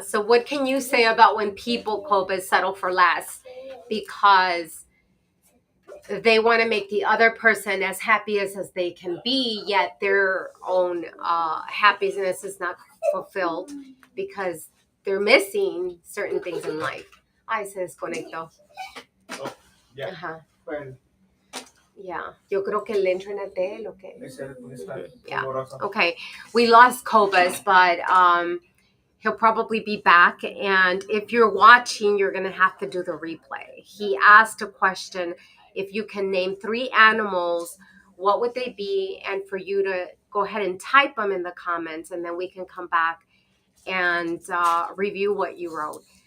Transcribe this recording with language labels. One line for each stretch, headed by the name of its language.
English: So what can you say about when people, Cobus, settle for less because they want to make the other person as happy as they can be, yet their own happiness is not fulfilled because they're missing certain things in life.
Spanish: Ay, se desconectó. Ya. Ajá. Bueno, Yeah, yo creo que el internet de él, okay. ese está
English: Yeah.
Spanish: borroso.
English: Okay, we lost Cobus, but he'll probably be back. And if you're watching, you're going to have to do the replay. He asked a question: if you can name 3 animals, what would they be? And for you to go ahead and type them in the comments, and then we can come back and review what you wrote.